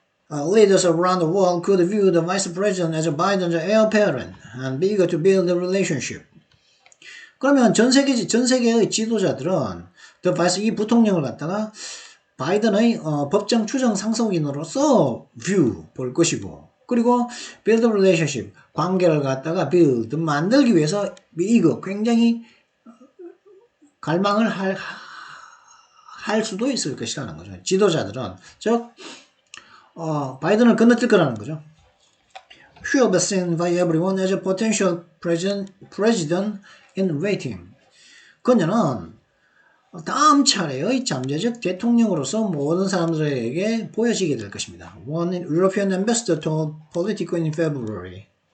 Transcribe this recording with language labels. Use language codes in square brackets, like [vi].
[en] Leaders around the world could view the vice president as Biden's heir apparent and be eager to build a relationship. [ko] 그러면 전 세계의 지도자들은 이 부통령을 갖다가 바이든의 법정 추정 상속인으로서 볼 것이고 그리고 [en] build a relationship [ko] 관계를 갖다가 만들기 위해서 이거 굉장히 갈망을 할 수도 있을 것이라는 거죠. 지도자들은 즉 바이든을 건너뛸 거라는 거죠. [en] She will be seen by everyone as a potential president in waiting. [ko] 그녀는 다음 차례의 잠재적 대통령으로서 모든 사람들에게 보여지게 될 것입니다. [en] One European ambassador told Politico in February.